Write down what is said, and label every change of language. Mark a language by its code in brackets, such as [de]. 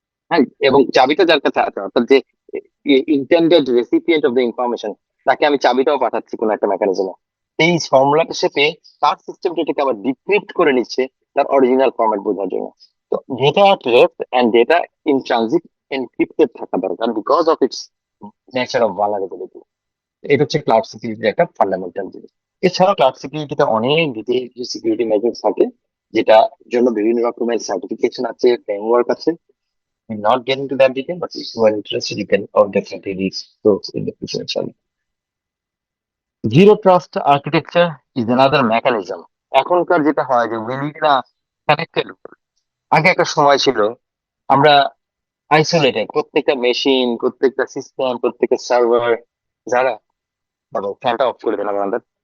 [bn] হ্যাঁ, এবং চাবিটা যার কাছে আছে, অর্থাৎ যে [en] intended recipient of the information, [bn] তাকে আমি চাবিটাও পাঠাচ্ছি কোনো একটা মেকানিজমে, এই ফর্মুলাটা সে পেয়ে তার সিস্টেমটা এটাকে আবার ডিক্রিপ্ট করে নিচ্ছে তার অরিজিনাল ফরম্যাট বোঝার জন্য। তো [en] data at rest and data in transit [bn] encrypted থাকা দরকার [en] Because of its nature of vulnerability. [bn] এটা হচ্ছে ক্লাউড সিকিউরিটির একটা ফান্ডামেন্টাল জিনিস। এছাড়াও ক্লাউড সিকিউরিটিতে অনেক ডিটেইল কিছু সিকিউরিটি মেজার্স থাকে, যেটা জন্য বিভিন্ন রকমের সার্টিফিকেশন আছে, ফ্রেমওয়ার্ক আছে। [en] Will not get into that detail, but if you are interested, you can definitely read those in the future. Inshallah. Zero trust architecture is another mechanism. [bn] এখনকার যেটা হয় যে উইলিনা কানেক্টেড, আগে একটা সময় ছিল আমরা আইসোলেটেড, প্রত্যেকটা মেশিন, প্রত্যেকটা সিস্টেম, প্রত্যেকটা সার্ভার, যারা ফ্যানটা অফ করে দিলাম আমাদের।